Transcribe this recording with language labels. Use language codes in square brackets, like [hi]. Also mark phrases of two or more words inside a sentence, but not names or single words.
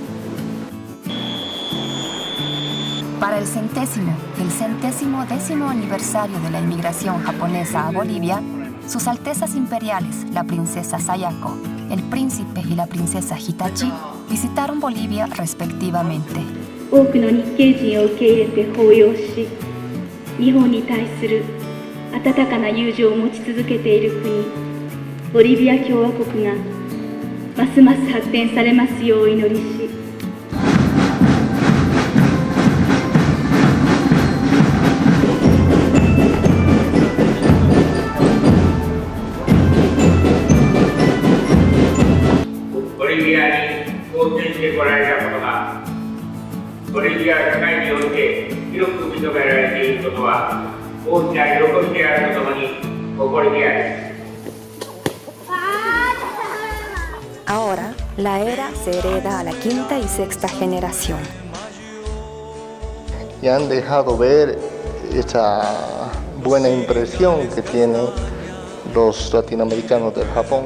[es] Para el 110º aniversario de la inmigración japonesa a Bolivia, sus altezas imperiales, la princesa Sayako, el príncipe y la princesa Hitachi, visitaron Bolivia respectivamente. [ja] 多くの日系人を受け入れて抱擁し、日本に対する温かな友情を持ち続けている国、ボリビア共和国がますます発展されますようお祈りし、ボリビアに貢献してこられたことが、ボリビア社会において広く認められていることは大きな喜びであるとともに誇りである。 [es] Ahora, la era se hereda a la quinta y sexta generación. Y han dejado ver esa buena impresión que tienen los latinoamericanos del Japón.